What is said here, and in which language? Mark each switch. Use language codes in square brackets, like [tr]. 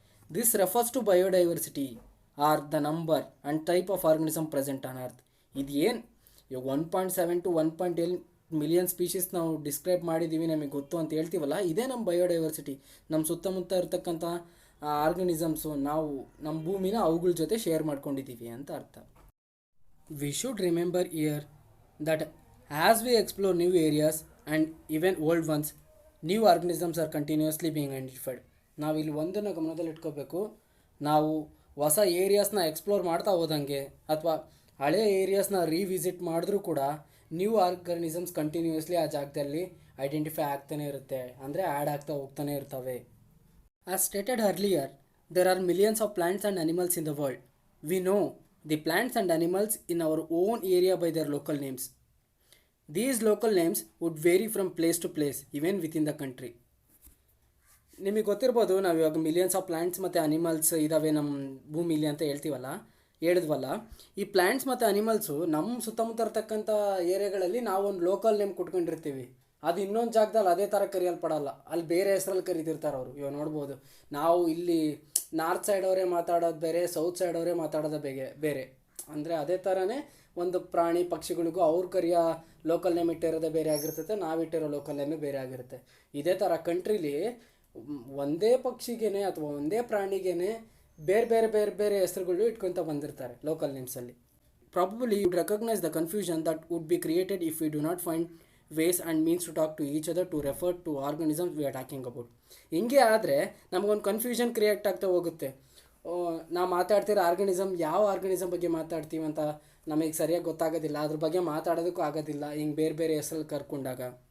[en] This refers to biodiversity or the number and type of organism present on earth. [kn] ಇದೇನು ಇವಾಗ 1.7 to 1.8 million species ನಾವು describe ಮಾಡಿದ್ದೀವಿ, ನಮಗೆ ಗೊತ್ತು ಅಂತ ಹೇಳ್ತೀವಲ್ಲ, ಇದೇ ನಮ್ಮ ಬಯೋಡೈವರ್ಸಿಟಿ. ನಮ್ಮ ಸುತ್ತಮುತ್ತ ಇರ್ತಕ್ಕಂಥ ಆರ್ಗನಿಸಮ್ಸು ನಾವು ನಮ್ಮ ಭೂಮಿನ ಅವುಗಳ ಜೊತೆ ಶೇರ್ ಮಾಡ್ಕೊಂಡಿದ್ದೀವಿ ಅಂತ ಅರ್ಥ. [en] We should remember here that as we explore new areas and even old ones, new organisms are continuously being identified. [kn] ನಾವು ಇಲ್ಲಿ ಒಂದನ್ನು ಗಮನದಲ್ಲಿ ಇಟ್ಕೋಬೇಕು. ನಾವು ಹೊಸ ಏರಿಯಾಸ್ನ ಎಕ್ಸ್ಪ್ಲೋರ್ ಮಾಡ್ತಾ ಹೋದಂಗೆ ಅಥವಾ ಹಳೆ ಏರಿಯಾಸ್ನ ರೀವಿಸಿಟ್ ಮಾಡಿದ್ರೂ ಕೂಡ ನ್ಯೂ ಆರ್ಗನಿಸಮ್ಸ್ ಕಂಟಿನ್ಯೂಸ್ಲಿ ಆ ಜಾಗದಲ್ಲಿ ಐಡೆಂಟಿಫೈ ಆಗ್ತಾನೆ ಇರುತ್ತೆ, ಅಂದರೆ ಆ್ಯಡ್ ಆಗ್ತಾ ಹೋಗ್ತಾನೆ ಇರ್ತವೆ. [en] As stated earlier, there are millions of plants and animals in the world. We know the plants and animals in our own area by their local names. These local names would vary from place to place, even within the country. [kn] ನಿಮಗೆ ಗೊತ್ತಿರ್ಬೋದು, ನಾವು ಇವಾಗ [en] millions of plants [kn] ಮತ್ತು animals ಇದ್ದಾವೆ ನಮ್ಮ ಭೂಮಿಲಿ ಅಂತ ಹೇಳಿದ್ವಲ್ಲ. ಈ ಪ್ಲ್ಯಾಂಟ್ಸ್ ಮತ್ತು ಅನಿಮಲ್ಸು ನಮ್ಮ ಸುತ್ತಮುತ್ತ ಇರ್ತಕ್ಕಂಥ ಏರಿಯಾಗಳಲ್ಲಿ ನಾವು ಒಂದು ಲೋಕಲ್ ನೇಮ್ ಕೊಟ್ಕೊಂಡಿರ್ತೀವಿ. ಅದು ಇನ್ನೊಂದು ಜಾಗದಲ್ಲಿ ಅದೇ ಥರ ಕರೆಯಲ್ಪಡಲ್ಲ, ಅಲ್ಲಿ ಬೇರೆ ಹೆಸರಲ್ಲಿ ಕರಿತಿರ್ತಾರೆ ಅವರು. ಇವಾಗ ನೋಡ್ಬೋದು, ನಾವು ಇಲ್ಲಿ ನಾರ್ತ್ ಸೈಡ್ ಅವರೇ ಮಾತಾಡೋದು ಬೇರೆ, ಸೌತ್ ಸೈಡ್ ಅವರೇ ಮಾತಾಡೋದು ಬೇರೆ. ಅಂದರೆ ಅದೇ ಥರನೇ ಒಂದು ಪ್ರಾಣಿ ಪಕ್ಷಿಗಳಿಗೂ ಅವ್ರು ಕರೆಯೋ ಲೋಕಲ್ ನೇಮ್ ಇಟ್ಟಿರೋದೇ ಬೇರೆ ಆಗಿರ್ತೈತೆ, ನಾವಿಟ್ಟಿರೋ ಲೋಕಲ್ ನೇಮೇ ಬೇರೆ ಆಗಿರುತ್ತೆ. ಇದೇ ಥರ ಕಂಟ್ರೀಲಿ ಒಂದೇ ಪಕ್ಷಿಗೇನೆ ಅಥವಾ ಒಂದೇ ಪ್ರಾಣಿಗೇನೆ ಬೇರೆ ಹೆಸರುಗಳು ಇಟ್ಕೊತ ಬಂದಿರ್ತಾರೆ local ನೇಮ್ಸಲ್ಲಿ. [en] Probably you would recognise the confusion that would be created if you do not find ways and means to talk to each other to refer to organisms we are talking about. [kn] ಹಿಂಗೆ ಆದರೆ ನಮಗೊಂದು confusion create ಆಗ್ತಾ ಹೋಗುತ್ತೆ. ನಾವು ಮಾತಾಡ್ತಿರೋ organism ಯಾವ organism ಬಗ್ಗೆ ಮಾತಾಡ್ತೀವಿ ಅಂತ ನಮಗೆ ಸರಿಯಾಗಿ ಗೊತ್ತಾಗೋದಿಲ್ಲ, ಅದ್ರ ಬಗ್ಗೆ ಮಾತಾಡೋದಕ್ಕೂ ಆಗೋದಿಲ್ಲ, ಹಿಂಗೆ ಬೇರೆ ಹೆಸರಲ್ಲಿ ಕರ್ಕೊಂಡಾಗ.